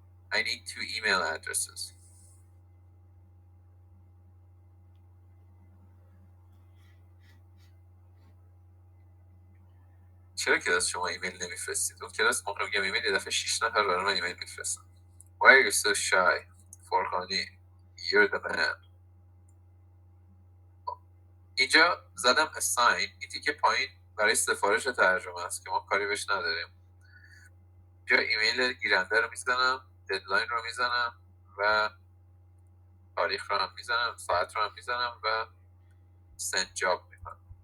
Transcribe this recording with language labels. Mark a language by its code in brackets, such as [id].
[en] I need 2 email addresses. [fa] چرا کلاس شما ایمیل نمیفرستید؟ اون کلاس موقع میگم ایمیل یه دفعه 6 نفر برای من ایمیل میفرستن. [en] Why are you so shy? فرخانی you're the man. [fa] اینجا زدم assign، این تیکه پایین برای سفارش ترجمه است که ما کاری بهش نداریم. اینجا ایمیل گیرنده رو میزنم، ددلاین رو میزنم و تاریخ رو هم میزنم، ساعت رو هم میزنم و send job میکنم.